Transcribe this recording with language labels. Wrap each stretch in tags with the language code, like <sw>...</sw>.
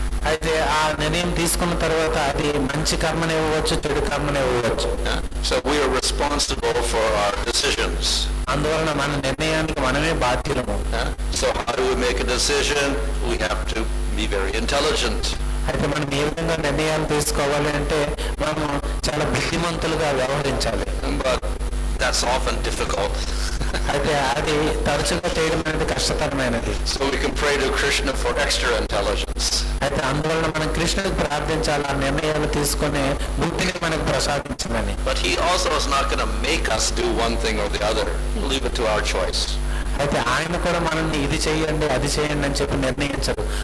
<te>అయితే ఆ నిర్ణయం తీసుకున్న తర్వాత అది మంచి కర్మని ఇవ్వచ్చు, చెడు కర్మని ఇవ్వచ్చు.</te> <en>So we are responsible for our decisions.</en> <te>అందువలన మన నిర్ణయానికి మనమే బాధ్యులము.</te> <en>So how do we make a decision? We have to be very intelligent.</en> <te>అయితే మనం ఏ విధంగా నిర్ణయాలు తీసుకోవాలి అంటే మనము చాలా బుద్ధిమంతులుగా వ్యవహరించాలి.</te> <en>But that's often difficult.</en> <te>అయితే అది తరచుగా చేయడం అనేది కష్టతరమైనది.</te> <en>So we can pray to Krishna for extra intelligence.</en> <te>అయితే అందువలన మనం కృష్ణుడికి ప్రార్థించాలి ఆ నిర్ణయాలు తీసుకునే బుద్ధిని మనకు ప్రసాదించమని.</te> <en>But he also is not going to make us do one thing or the other. Leave it to our choice.</en> <te>అయితే ఆయన కూడా మనల్ని ఇది చేయండి అది చేయండి అని చెప్పి నిర్ణయించరు.</te>